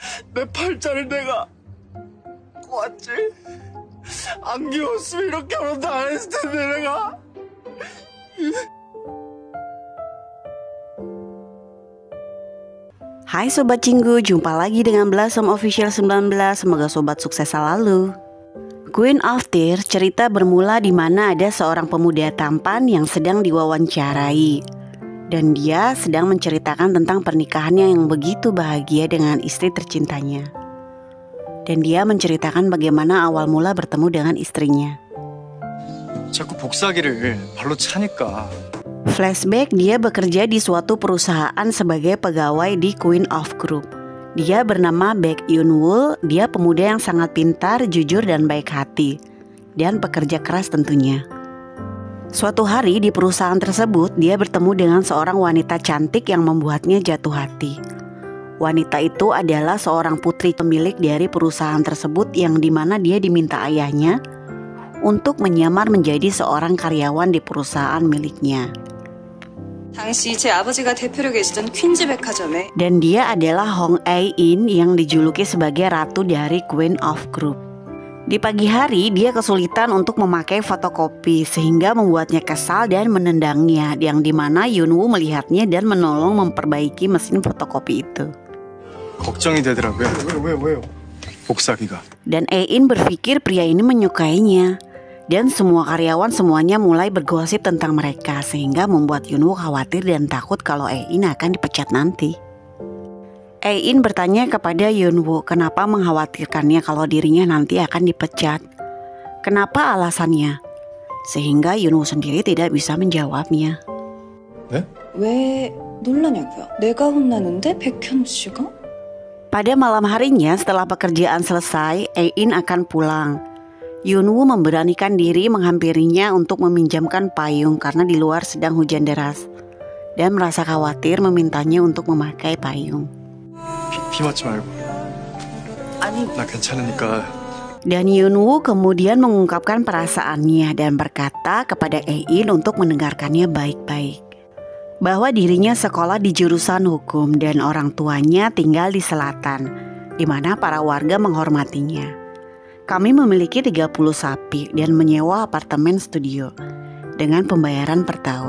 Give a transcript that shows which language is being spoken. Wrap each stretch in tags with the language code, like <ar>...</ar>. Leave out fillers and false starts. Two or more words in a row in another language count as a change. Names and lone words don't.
<ko>내 팔자를 내가 꼬았지? 안 귀여웠으면 이렇게 결혼도 안 했을 텐데 내가.</ko> <id>Hai Sobat Cinggu, jumpa lagi dengan Blossom Official 19. Semoga sobat sukses selalu. Queen of Tears cerita bermula di mana ada seorang pemuda tampan yang sedang diwawancarai. Dan dia sedang menceritakan tentang pernikahannya yang begitu bahagia dengan istri tercintanya. Dan dia menceritakan bagaimana awal mula bertemu dengan istrinya.</id> <ko>자꾸 복사기를 발로 차니까.</ko> <id>Flashback, dia bekerja di suatu perusahaan sebagai pegawai di Queen of Group. Dia bernama Baek Yoon-woo. Dia pemuda yang sangat pintar, jujur dan baik hati, dan pekerja keras tentunya. Suatu hari di perusahaan tersebut, dia bertemu dengan seorang wanita cantik yang membuatnya jatuh hati. Wanita itu adalah seorang putri pemilik dari perusahaan tersebut yang dimana dia diminta ayahnya untuk menyamar menjadi seorang karyawan di perusahaan miliknya.</id> <ko>당시 제 아버지가 대표로 계시던 퀸즈 백화점에</ko> <id>Dan dia adalah Hong Ae-in yang dijuluki sebagai ratu dari Queen of Group. Di pagi hari dia kesulitan untuk memakai fotokopi sehingga membuatnya kesal dan menendangnya, yang dimana Yoon-woo melihatnya dan menolong memperbaiki mesin fotokopi itu.</id> <ko>걱정이 되더라고요. 왜요? 복사기가.</ko> <id>Dan Ae-in berpikir pria ini menyukainya. Dan semua karyawan semuanya mulai bergosip tentang mereka, sehingga membuat Yoon-woo khawatir dan takut kalau Ae-in akan dipecat nanti. Ae-in bertanya kepada Yoon-woo kenapa mengkhawatirkannya kalau dirinya nanti akan dipecat. Kenapa alasannya? Sehingga Yoon-woo sendiri tidak bisa menjawabnya.</id> <ko>네? 왜 놀라냐고요? 내가 혼나는데 백현우 씨가?</ko> <id>Pada malam harinya setelah pekerjaan selesai, Ae-in akan pulang. Yoon-woo memberanikan diri menghampirinya untuk meminjamkan payung karena di luar sedang hujan deras, dan merasa khawatir memintanya untuk memakai payung.</id> <ko>비 맞지 말고. 아니, 나 괜찮으니까.</ko> <id>Dan Yoon-woo kemudian mengungkapkan perasaannya dan berkata kepada Ae-in untuk mendengarkannya baik-baik, bahwa dirinya sekolah di jurusan hukum dan orang tuanya tinggal di selatan, di mana para warga menghormatinya. Kami memiliki 30 sapi dan menyewa apartemen studio dengan pembayaran per tahun.</id>